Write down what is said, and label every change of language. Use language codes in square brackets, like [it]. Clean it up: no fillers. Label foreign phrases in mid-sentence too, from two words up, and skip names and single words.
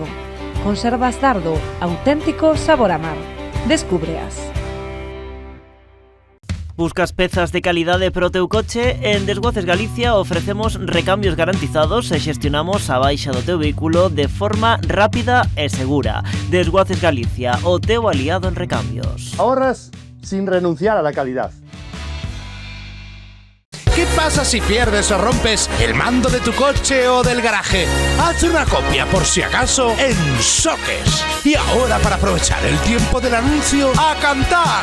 [gl] Conservas Dardo, auténtico sabor a mar. Descúbreas. Buscas pezas de calidade para o teu coche? En Desguaces Galicia ofrecemos recambios garantizados e xestionamos a baixa do teu vehículo de forma rápida e segura. Desguaces Galicia, o teu aliado en recambios. [es] Ahorras sin renunciar a la calidad. ¿Qué pasa si pierdes o rompes el mando de tu coche o del garaje? Haz una copia por si acaso en Soques. Y ahora, para aprovechar el tiempo del anuncio, ¡a cantar!